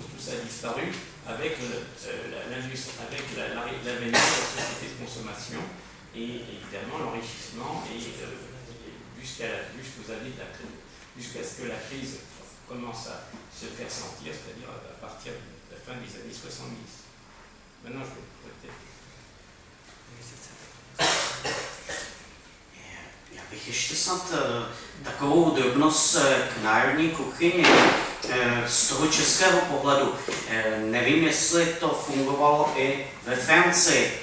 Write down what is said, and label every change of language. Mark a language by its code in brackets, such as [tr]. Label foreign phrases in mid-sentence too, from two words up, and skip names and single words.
[fr] Tout ça a disparu avec l'industrie, avec l'avènement de la société de consommation et évidemment l'enrichissement jusqu'aux années de la crise, jusqu'à ce que la crise commence à se faire sentir, c'est-à-dire à partir de la fin des années 70. Maintenant, je vais peut-être... [cs] Já bych ještě snad takovou drobnost k národní kuchyni z toho českého pohledu. Nevím, jestli to fungovalo i ve Francii.